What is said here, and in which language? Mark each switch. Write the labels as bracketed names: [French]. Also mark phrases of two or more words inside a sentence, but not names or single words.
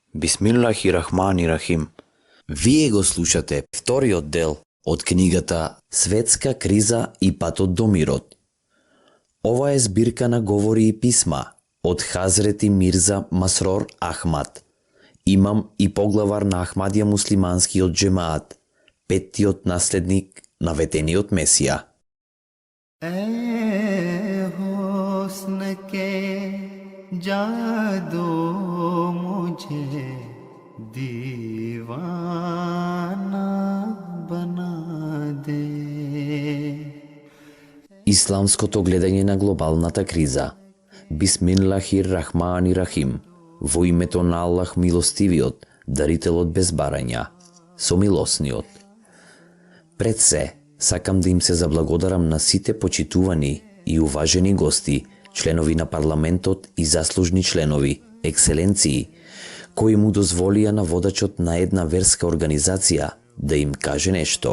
[Arabic] بسم الله الرحمن الرحيم. [Macedonian] Вие го слушате вториот дел од книгата Светска криза и патот до мирот. Ова е збирка на говори и писма од Хазрети Мирза Масрор Ахмад, имам и поглавар на Ахмадија муслиманскиот джемаат, петтиот наследник на ветениот Месија. [Hindi] हुस्न के जादू मुझे दीवाना बना दे. [Macedonian] Исламското гледање на глобалната криза. [Arabic] بسم الله الرحمن الرحيم. [Macedonian] Во името на Аллах милостивиот, дарителот без барања, сомилосниот. Пред се, сакам да им се заблагодарам на сите почитувани и уважени гости, членови на парламентот и заслужни членови, екселенции, кои му дозволија на водачот на една верска организација да им каже нешто.